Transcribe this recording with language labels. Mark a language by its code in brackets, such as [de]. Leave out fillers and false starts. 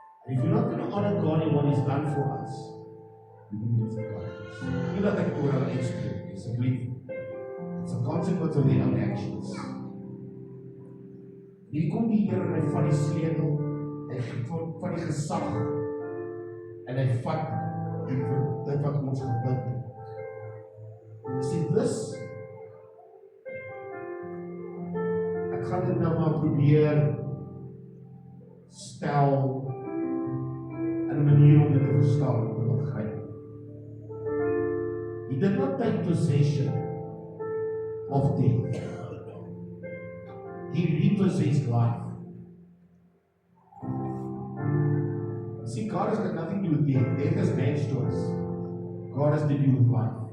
[en] If you're not going to honor God in what He's done for us, you will miss the God. [af] Nie dat ek oor hulle uitspreek, asseblief. [en] It's a consequence of their own actions. [af] Hier kom die Here en hy vat die sleutel, hy vat die gesag, en hy vat dit wat ons gebind het. [en] See, this, [af] ek gaan dit nou maar probeer stel in 'n manier om dit te verstaan, om te begryp. [en] did not take possession of death. He repossessed life. See, God has got nothing to do with death. Death has man's choice. God has to do with life.